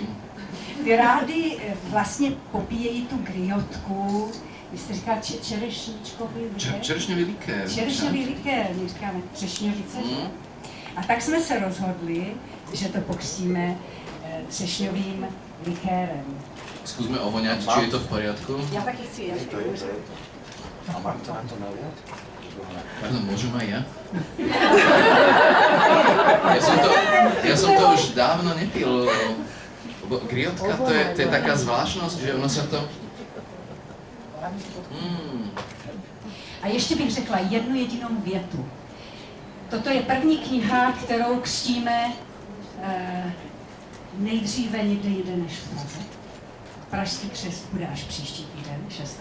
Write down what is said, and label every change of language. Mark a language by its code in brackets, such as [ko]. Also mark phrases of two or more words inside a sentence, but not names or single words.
[cs] Ty rády vlastně popíjejí tu griotku, vy jste říkal čerešničkový likér? [sk] Čerešňový likér. [cs] Čerešňový likér, my říkáme třešňovice, že? A tak jsme se rozhodli, že to pokřtíme třešňovým likérem. [sk] Skúsme ovoňať, či je to v poriadku. [cs] Já taky chci jet. [sk] A mám to na to naliať? Pardon, môžem aj ja? Ja som to už dávno nepil. Griotka, to je taká zvláštnosť, že ono sa to... [cs] A ještě bych řekla jednu jedinou větu. Toto je první kniha, kterou křtíme nejdříve někde jinde než v Praze. Pražský křest bude až příští týden, 6.